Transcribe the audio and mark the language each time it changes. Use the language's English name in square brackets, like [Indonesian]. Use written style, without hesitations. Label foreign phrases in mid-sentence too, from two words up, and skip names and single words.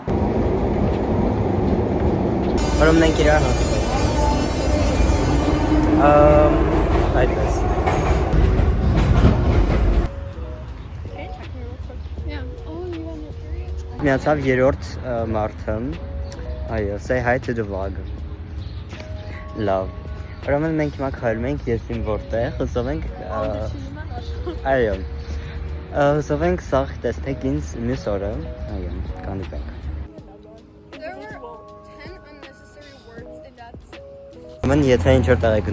[Armenian] Որում մենք իրար այդպես։ Միացավ երրորդ մարդը, այո, [English] say hi to the vlog, love, [Armenian] ուրեմն մենք հիմա քայլում ենք ես իմ որտեղ, հուսով ենք, այո, հուսով ենք սաղ տեսնեք ինձ մյուս օրը, այո, կանդիպենք։ Ուրեմն եթե ինչ որ տեղ եք